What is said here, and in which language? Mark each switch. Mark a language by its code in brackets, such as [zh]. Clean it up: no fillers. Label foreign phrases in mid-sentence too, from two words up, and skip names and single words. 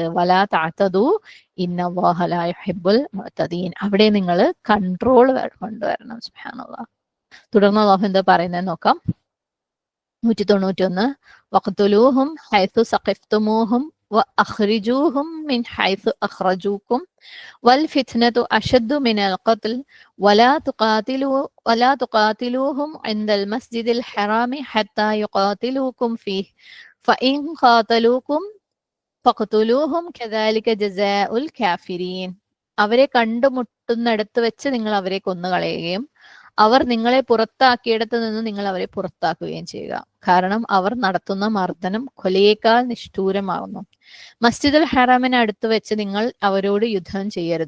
[ar] ولا تعتدوا إن الله لا يحب المعتدين. [ml] അവിടെ നിങ്ങൾ കൺട്രോൾ കൊണ്ടുവരണം. സുബ്ഹാനല്ലാഹ്. തുടർന്ന് അള്ളാഹു എന്താ പറയുന്നത് നോക്കാം. [ar] 191. واقتلوهم حيث ثقفتموهم وأخرجوهم من حيث أخرجوكم والفتنة أشد من القتل ولا تقاتلوهم عند المسجد الحرام حتى يقاتلوكم فيه فإن قاتلوكم فاقتلوهم كذلك جزاء الكافرين. [ml] അവരെ കണ്ടുമുട്ടുന്നിടത്ത് വെച്ച് നിങ്ങൾ അവരെ കൊന്നുകളയുകയും അവർ നിങ്ങളെ പുറത്താക്കിയിടത്ത് നിന്ന് നിങ്ങൾ അവരെ പുറത്താക്കുകയും ചെയ്യുക. കാരണം അവർ നടത്തുന്ന മർദ്ദനം കൊലയേക്കാൾ നിഷ്ഠൂരമാകുന്നു. മസ്ജിദുൽ ഹറാമിന് അടുത്ത് വെച്ച് നിങ്ങൾ അവരോട് യുദ്ധം ചെയ്യരുത്.